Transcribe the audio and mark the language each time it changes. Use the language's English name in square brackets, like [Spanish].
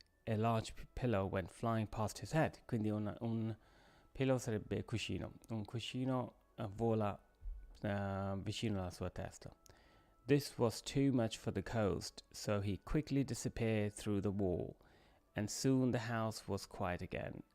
[English] A large pillow went flying past his head. [Italian] Quindi un pillow sarebbe cuscino. Un cuscino vola vicino alla sua testa. [English] This was too much for the ghost, so he quickly disappeared through the wall, and soon the house was quiet again.